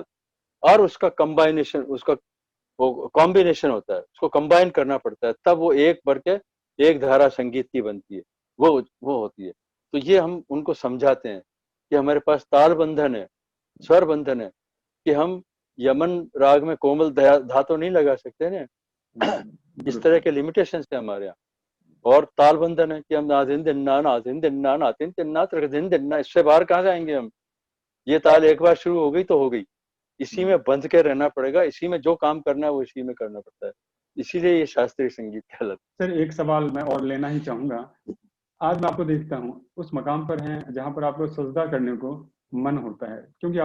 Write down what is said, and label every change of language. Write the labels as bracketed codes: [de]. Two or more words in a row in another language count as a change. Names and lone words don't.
[hi] और उसका कंबाइनेशन, उसका वो कॉम्बिनेशन होता है, उसको कंबाइन करना पड़ता है, तब वो एक बढ़ के एक धारा संगीत की बनती है, वो होती है। तो ये हम उनको समझाते हैं कि हमारे पास ताल बंधन है, स्वर बंधन है, कि हम यमन राग में कोमल धातु नहीं लगा सकते ना। इस तरह दुरुस्त। के लिमिटेशन है हमारे यहाँ। और ताल बंधन है कि हम नादिन दिन्ना नादिन दिन्ना नातिन तिन्ना त्रिदिन दिन्ना, इससे बाहर कहाँ जाएंगे हम। ये ताल एक बार शुरू हो गई तो हो गई, इसी में बंध के रहना पड़ेगा, इसी में जो काम करना है वो इसी में करना पड़ता है। इसीलिए ये शास्त्रीय संगीत कहलाता सर एक सवाल मैं और लेना ही चाहूंगा। आज मैं आपको देखता हूँ उस मकाम पर हैं जहां पर आपको सजदा करने को मन होता है, क्योंकि